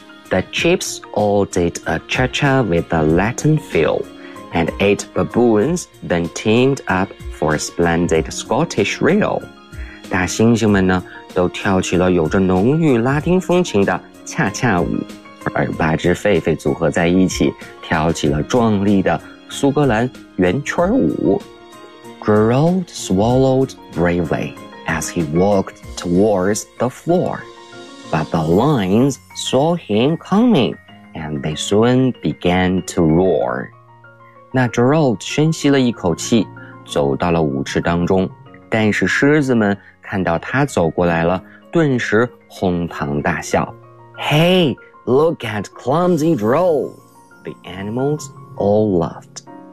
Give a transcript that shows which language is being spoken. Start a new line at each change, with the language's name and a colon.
English: The chips all did a cha-cha with a Latin feel, and eight baboons then teamed up for a splendid Scottish reel.
Chinese: 大猩猩们呢，都跳起了有着浓郁拉丁风情的恰恰舞，而八只狒狒组合在一起，跳起了壮丽的苏格兰圆圈舞。
English: Gerald swallowed bravely as he walked towards the floor, but the lions saw him coming, and they soon began to roar.
Chinese: 那 Gerald 深吸了一口气，走到了舞池当中，但是狮子们看到他走过来了，顿时哄堂大笑。
English: Hey, look at clumsy Gerald! The animals all laughed.